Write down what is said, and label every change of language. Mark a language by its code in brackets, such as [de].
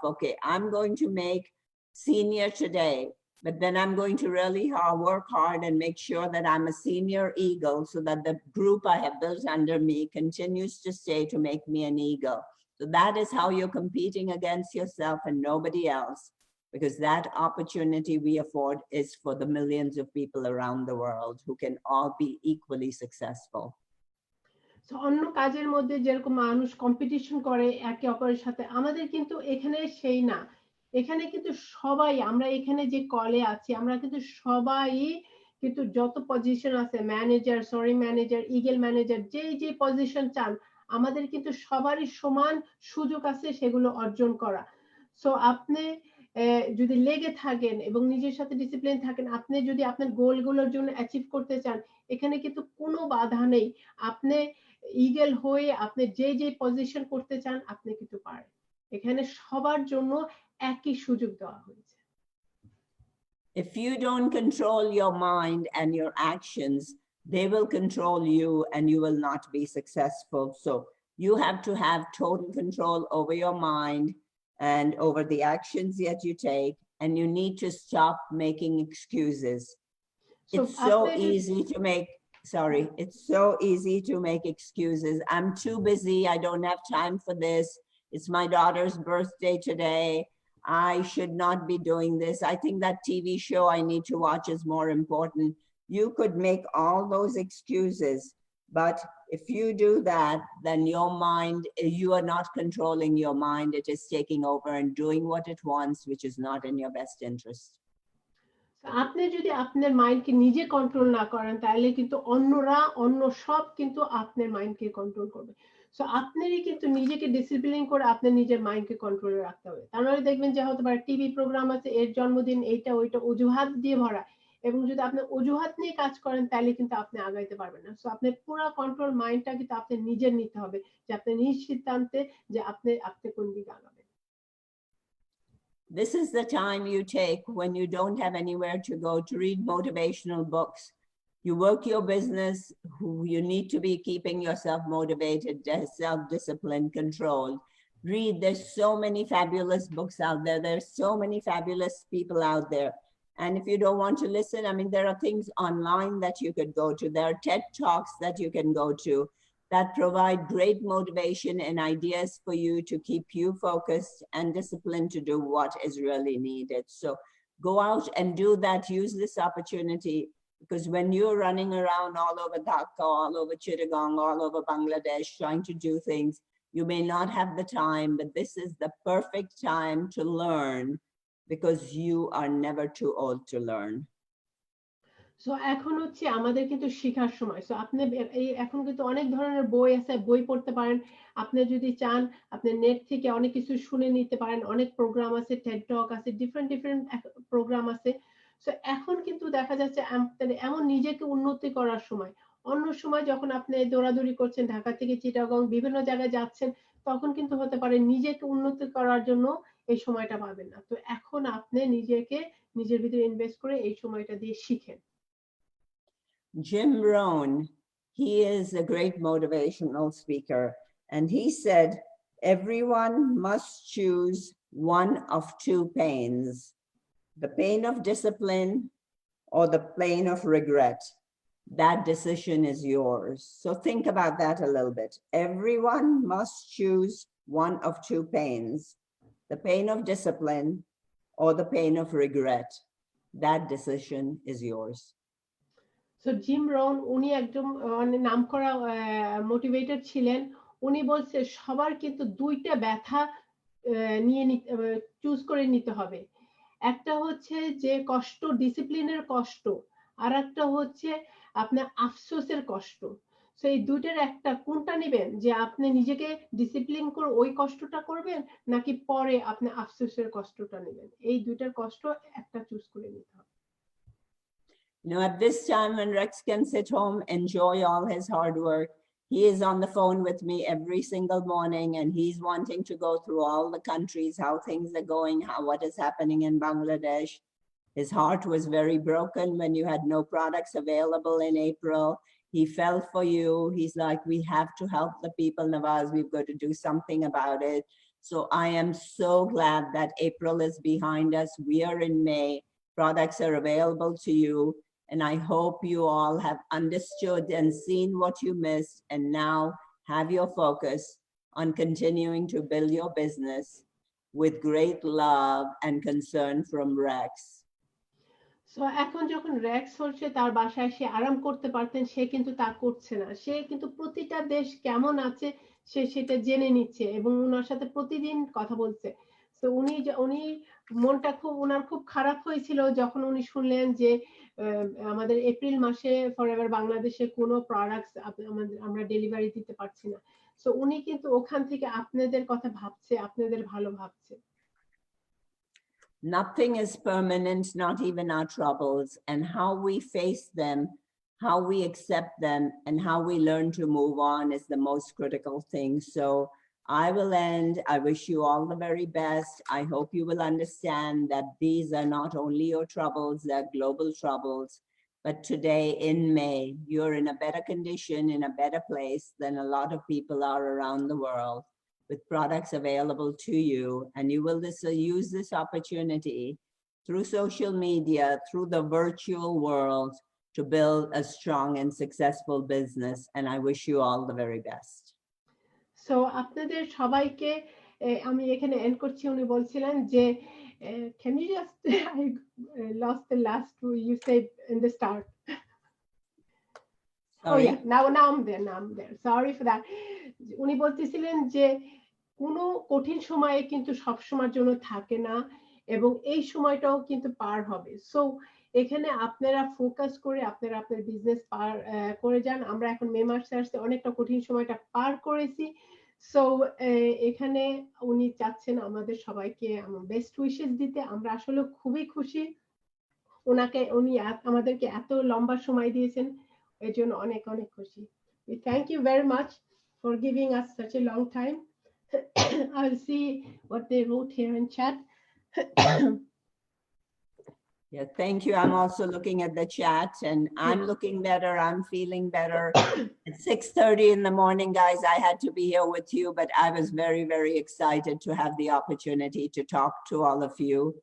[en] Okay, I'm going to make senior today, but then I'm going to really work hard and make sure that I'm a senior eagle, so that the group I have built under me continues to stay to make me an eagle. So that is how you're competing against yourself and nobody else, because that opportunity we afford is for the millions of people around the world who can all be equally successful. [bn] So অন্য কাজের মধ্যে যেরকম মানুষ competition করে একে অপরের সাথে, আমাদের কিন্তু এখানে সেই না। এখানে কিন্তু সবাই, আমরা এখানে যে কলে আছি, আমরা কিন্তু সবাই কিন্তু যত পজিশন আছে, manager, sorry manager, eagle manager, যে পজিশন চান, আমাদের কিন্তু সবারই সমান সুযোগ আছে সেগুলো অর্জন করা। সো আপনি যদি লেগে থাকেন এবং নিজের সাথে ডিসিপ্লিন থাকেন, আপনি যদি আপনার গোলগুলোর জন্য অ্যাচিভ করতে চান, এখানে কিন্তু কোনো বাধা নেই। আপনি ইগল হয়ে আপনি যে পজিশন করতে চান, আপনি কিন্তু পারেন। এখানে সবার জন্য একই সুযোগ দেওয়া হয়েছে। [en] If you don't control your mind and your actions, they will control you and you will not be successful. So you have to have total control over your mind and over the actions that you take, and you need to stop making excuses. It's so easy to make, it's so easy to make excuses. I'm too busy, I don't have time for this. It's my daughter's birthday today. I should not be doing this. I think that TV show I need to watch is more important. You could make all those excuses, but if you do that, then your mind, you are not controlling your mind. It is taking over and doing what it wants, which is not in your best interest. [bn] আপনি যদি আপনার মাইন্ডকে নিজে control না করেন, তাহলে কিন্তু অন্য সব কিন্তু আপনার মাইন্ডকে কন্ট্রোল করবে। সো আপনারই কিন্তু নিজেকে ডিসিপ্লিন করে আপনার নিজের মাইন্ডকে কন্ট্রোলে রাখতে হবে। তাহলে দেখবেন যে হয়তো বা টিভি প্রোগ্রাম আছে, এর জন্মদিন, এইটা ওইটা অজুহাত দিয়ে ভরা, এবং যদি আপনি অজুহাত নিয়ে কাজ করেন তাহলে কিন্তু আপনি আগাইতে পারবেন না। সো আপনার পুরো কন্ট্রোল মাইন্ডটা কিন্তু আপনি নিজের নিতে হবে, যে আপনি নিজ সিদ্ধান্তে যে আপনি কোন দিকে আগাবেন। [en] This is the time you take when you don't have anywhere to go to read motivational books. You work your business, you need to be keeping yourself motivated, self-disciplined, controlled. Read, there's so many fabulous books out there. There's so many fabulous people out there. And if you don't want to listen, I mean, there are things online that you could go to. There are TED Talks that you can go to that provide great motivation and ideas for you to keep you focused and disciplined to do what is really needed. So go out and do that. Use this opportunity, because when you're running around all over Dhaka, all over Chittagong, all over Bangladesh, trying to do things, you may not have the time, but this is the perfect time to learn, because you are never too old to learn. [bn] So এখন হচ্ছে আমাদের কিন্তু শেখার সময়। So আপনি এই এখন কিন্তু অনেক ধরনের বই আছে, বই পড়তে পারেন। আপনি যদি চান আপনি নেট থেকে অনেক কিছু শুনে নিতে পারেন, অনেক প্রোগ্রাম আছে, টেড টক আছে, ডিফারেন্ট প্রোগ্রাম আছে। সো এখন কিন্তু দেখা যাচ্ছে এমন নিজেকে উন্নতি করার সময়। অন্য সময় যখন আপনি দৌড়াদৌড়ি করছেন, ঢাকা থেকে চিটাগং বিভিন্ন জায়গায় যাচ্ছেন, তখন কিন্তু হতে পারে নিজেকে উন্নতি করার জন্য এই সময়টা পাবেন না। তো এখন আপনি নিজেকে নিজের ভিতরে ইনভেস্ট করে এই সময়টা দিয়ে শিখেন। [en] Jim Rohn, he is a great motivational speaker, and he said, everyone must choose one of two pains, the pain of discipline or the pain of regret. That decision is yours. So think about that a little bit. Everyone must choose one of two pains, the pain of discipline or the pain of regret. That decision is yours. [bn] So Jim Rohn উনি একজন নামকরা motivator ছিলেন। উনি বলছে সবার কিন্তু দুইটা ব্যথা নিয়ে চুজ করে নিতে হবে। একটা হচ্ছে যে কষ্ট, ডিসিপ্লিনের কষ্ট, আর একটা হচ্ছে আপনার আফসোসের কষ্ট। সো এই দুইটার একটা কোনটা নেবেন, যে আপনি নিজেকে ডিসিপ্লিন করে ওই কষ্টটা করবেন, নাকি পরে আপনি আফসোসের কষ্টটা নেবেন। এই দুইটার কষ্ট একটা চুজ করে নিতে হবে। [en] You know, at this time when Rex can sit home, enjoy all his hard work, he is on the phone with me every single morning, and he's wanting to go through all the countries, how things are going, what is happening in Bangladesh. His heart was very broken when you had no products available in April. He felt for you. He's like, we have to help the people, Nawaz. We've got to do something about it. So I am so glad that April is behind us. We are in May. Products are available to you. And I hope you all have understood and seen what you missed, and now have your focus on continuing to build your business with great love and concern from Rex. [bn] So এখন যখন Rex হচ্ছে তার বাসায় সে আরাম করতে পারতেন, সে কিন্তু তা করছে না। সে কিন্তু প্রতিটা দেশ কেমন আছে সে সেটা জেনে নিচ্ছে এবং ওনার সাথে প্রতিদিন কথা বলছে। তো উনি মনটা ওনার খুব খারাপ হয়েছিল যখন উনি শুনলেন যে আমাদের এপ্রিল মাসে ফরএভার বাংলাদেশে কোনো প্রোডাক্টস আমরা ডেলিভারি দিতে পারছি না। সো উনি কিন্তু ওখান থেকে আপনাদের কথা ভাবছে, আপনাদের ভালো ভাবছে। [en] Nothing is permanent, not even our troubles, and how we face them, how we accept them, and how we learn to move on is the most critical thing. So I will end. I wish you all the very best. I hope you will understand that these are not only your troubles, they're global troubles. But today in May, you're in a better condition, in a better place than a lot of people are around the world, with products available to you. And you will use this opportunity through social media, through the virtual world, to build a strong and successful business. And I wish you all the very best. [bn] So আপনাদের সবাইকে আমি এখানে and করছি। উনি বলছিলেন যে [en] can you just I lost the last two you said in the start. Oh yeah, now I'm there. Sorry for that. [bn] উনি বলতেছিলেন যে কোনো কঠিন সময়ে কিন্তু সব সময়ের জন্য থাকে না এবং এই সময়টাও কিন্তু পার হবে। সো এখানে আপনারা ফোকাস করে আপনারা আপনার বিজনেস পার করে যান। আমরা এখন মে মাসে আসছে, অনেকটা কঠিন সময়টা পার করেছি। সো এখানে উনি চাচ্ছেন আমাদের সবাইকে বেস্ট উইশেস দিতে। আমরা আসলে খুবই খুশি উনি আমাদেরকে এত লম্বা সময় দিয়েছেন, এর জন্য অনেক অনেক খুশি। [en] We thank you very much for giving us such a long time. I'll see what they wrote here in chat. Yeah, thank you. I'm also looking at the chat and I'm looking better. I'm feeling better. At 6:30 in the morning, guys, I had to be here with you, but I was very, very excited to have the opportunity to talk to all of you.